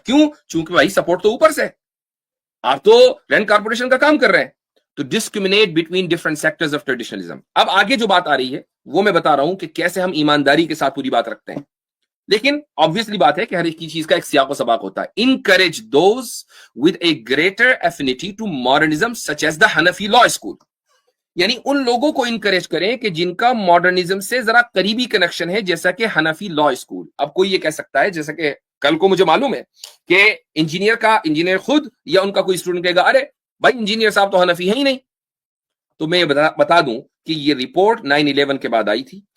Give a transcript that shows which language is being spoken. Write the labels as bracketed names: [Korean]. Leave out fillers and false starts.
[Urdu] کیوں؟ چونکہ بھائی سپورٹ تو اوپر سے، آپ تو رینڈ کارپوریشن کا کام کر رہے ہیں. تو [English] Discriminate between different sectors of traditionalism. [Urdu] اب آگے جو بات آ رہی ہے وہ میں بتا رہا ہوں کہ کیسے ہم ایمانداری کے ساتھ پوری بات رکھتے ہیں. لیکن obviously بات ہے کہ ہر ایک چیز کا ایک سیاق و سباق ہوتا ہے. [English] Encourage those with a greater affinity to modernism such as the Hanafi law school. [Urdu] یعنی ان لوگوں کو انکریج کریں کہ جن کا ماڈرنزم سے ذرا قریبی کنیکشن ہے، جیسا کہ حنفی لا اسکول. اب کوئی یہ کہہ سکتا ہے، جیسا کہ کل کو مجھے معلوم ہے کہ انجینئر خود یا ان کا کوئی اسٹوڈنٹ کہے گا ارے بھائی انجینئر صاحب تو حنفی ہیں ہی نہیں. تو میں بتا دوں کہ یہ رپورٹ 9/11 کے بعد آئی تھی.